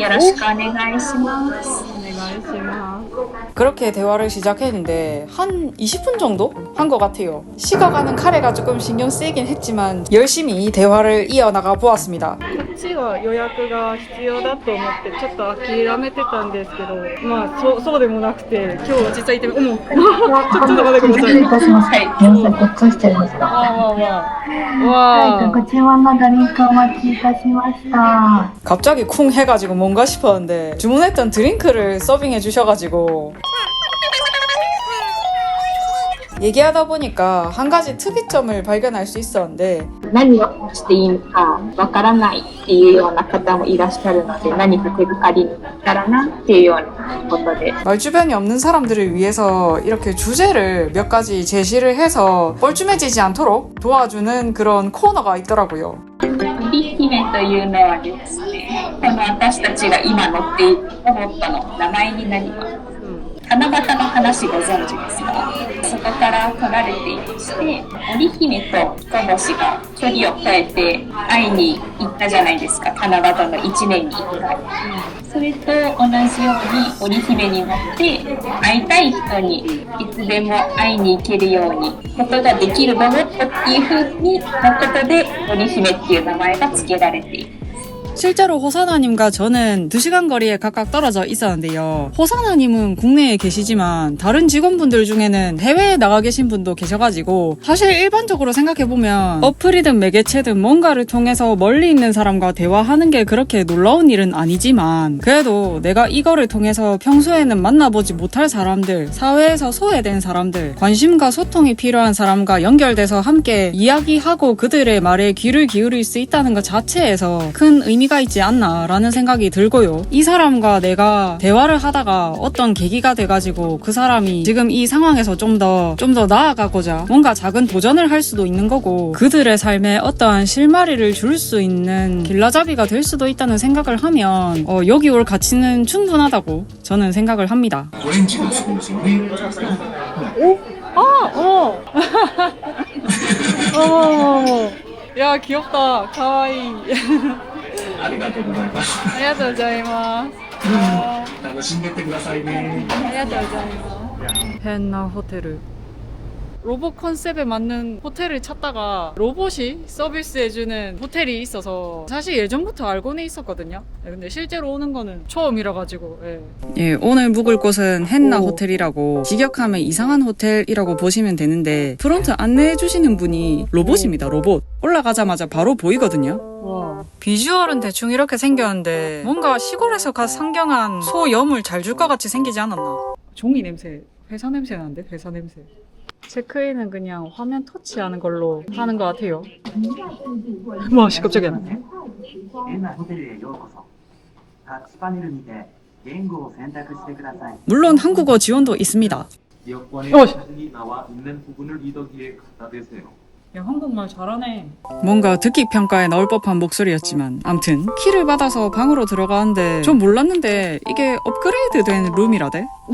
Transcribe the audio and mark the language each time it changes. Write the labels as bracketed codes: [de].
[ja] よろしくお願いします。 [ko] 그렇게 대화를 시작했는데 한 20분 정도 한 것 같아요. 식어가는 카레가 조금 신경 쓰이긴 했지만 열심히 대화를 이어나가 보았습니다. [ja] こっちは予約が必要だと思ってちょっと諦めてたんですけど、そうでもなくて今日実際行ってちょっと待ってください。失礼いたします。皆さんごっついしてるんですか？はい、ご注文のドリンクお待ちいたしました。 [ko] 갑자기 쿵 해가지고 뭔가 싶었는데 주문했던 드링크를 서빙해 주셔가지고 얘기하다 보니까 한 가지 특이점을 발견할 수 있었는데 [ja] 何をしていいのかわからないっていうような方もいらっしゃるので何か手がかりになったらなっていうようなことで [ko] 말주변이 없는 사람들을 위해서 이렇게 주제를 몇 가지 제시를 해서 뻘쭘해지지 않도록 도와주는 그런 코너가 있더라고요. [ja] 織姫というのはですね、私たちが今乗っているロボットの名前になります。七夕の話ご存知ですか？そこから取られていまして、織姫と彦星が距離を変えて会いに行ったじゃないですか、七夕の1年に1回。それと同じように織姫になって会いたい人にいつでも会いに行けるようにことができるロボットっていう風になことで織姫っていう名前が付けられている。 [ko] 실제로 호사나님과 저는 2시간 거리에 각각 떨어져 있었는데요. 호사나님은 국내에 계시지만 다른 직원분들 중에는 해외에 나가 계신 분도 계셔가지고 사실 일반적으로 생각해보면 어플이든 매개체든 뭔가를 통해서 멀리 있는 사람과 대화하는 게 그렇게 놀라운 일은 아니지만 그래도 내가 이거를 통해서 평소에는 만나보지 못할 사람들, 사회에서 소외된 사람들, 관심과 소통이 필요한 사람과 연결돼서 함께 이야기하고 그들의 말에 귀를 기울일 수 있다는 것 자체에서 큰 의미가 의미가 있지 않나라는 생각이 들고요. 이 사람과 내가 대화를 하다가 어떤 계기가 돼가지고 그 사람이 지금 이 상황에서 좀 더 나아가고자 뭔가 작은 도전을 할 수도 있는 거고 그들의 삶에 어떠한 실마리를 줄 수 있는 길라잡이가 될 수도 있다는 생각을 하면 여기 올 가치는 충분하다고 저는 생각을 합니다. [ja] オレンジが好きですよね。 [ko] 야 귀엽다. 가와이. [ja] ありがとうございます。ありがとうございます。楽しんでってくださいね。ありがとうございます。 [ko] 헨나 호텔. 로봇 컨셉에 맞는 호텔을 찾다가 로봇이 서비스해주는 호텔이 있어서 사실 예전부터 알고는 있었거든요. 근데 실제로 오는 거는 처음이라 가지고. 예, 오늘 묵을 곳은 헨나 호텔이라고 직역하면 이상한 호텔이라고 보시면 되는데 프론트 안내해주시는 분이 로봇입니다. 로봇. 올라가자마자 바로 보이거든요. 와. 비주얼은 대충 이렇게 생겼는데 뭔가 시골에서 가 상경한 소염을 잘 줄 것 같이 생기지 않았나? 종이 냄새, 회사 냄새 나는데? 회사 냄새. 체크인은 그냥 화면 터치하는 걸로 하는 것 같아요. 와, 깜짝이야. [ja] 変なホテルへようこそ。タッチパネルにて言語を選択してください。 [ko] 물론 한국어 지원도 있습니다. 여권의 사진이 나와 있는 부분을 리더기에 갖다 대세요. 야, 한국말 잘하네. 뭔가 듣기 평가에 나올 법한 목소리였지만 암튼 키를 받아서 방으로 들어가는데 전 몰랐는데 이게 업그레이드 된 룸이라대?